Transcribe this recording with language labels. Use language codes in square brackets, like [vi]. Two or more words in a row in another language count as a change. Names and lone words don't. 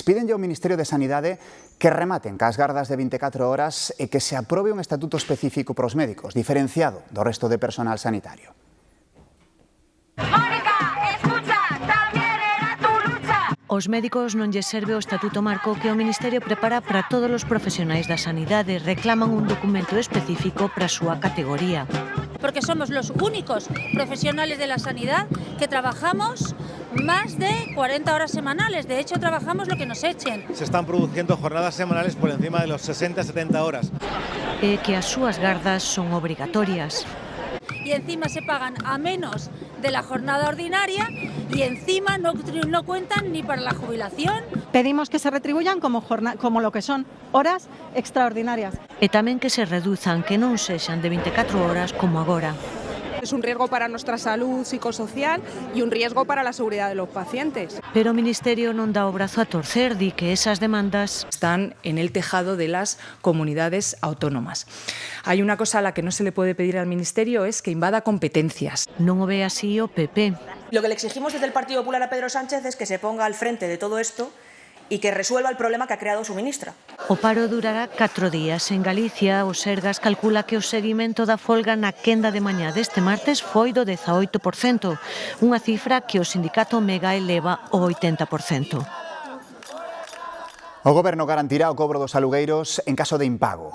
[gl] Pídenlle ao Ministerio de Sanidade que rematen cas gardas de 24 horas e que se aprobe un estatuto específico para os médicos, diferenciado do resto de personal sanitario. Os médicos non lles serve o Estatuto Marco que o Ministerio prepara para todos os profesionais da sanidade. Reclaman un documento específico para a súa categoría. [es] Porque somos los únicos profesionales de la sanidad que trabajamos más de 40 horas semanales. De hecho, trabajamos lo que nos echen. Se están produciendo jornadas semanales por encima de los 60-70 horas. [gl] E que as súas gardas son obrigatorias. [es] Y encima se pagan a menos de la jornada ordinaria y encima no cuentan ni para la jubilación. Pedimos que se retribuyan como lo que son horas extraordinarias. [gl] E tamén que se reduzan, que non sexan de 24 horas como agora. [es] Es un riesgo para nuestra salud psicosocial y un riesgo para la seguridad de los pacientes. [gl] Pero o Ministerio non dá o brazo a torcer, di que esas demandas [es] están en el tejado de las comunidades autónomas. Hay una cosa a la que no se le puede pedir al Ministerio, es que invada competencias. [gl] Non o ve así o PP. [es] Lo que le exigimos desde el Partido Popular a Pedro Sánchez es que se ponga al frente de todo esto y que resuelva el problema que ha creado su ministra. [gl] O paro durará 4 días. En Galicia, o Sergas calcula que o seguimento da folga na quenda de mañá deste martes foi do 18%, unha cifra que o sindicato Mega eleva ao 80%. O Goberno garantirá o cobro dos alugueiros en caso de impago.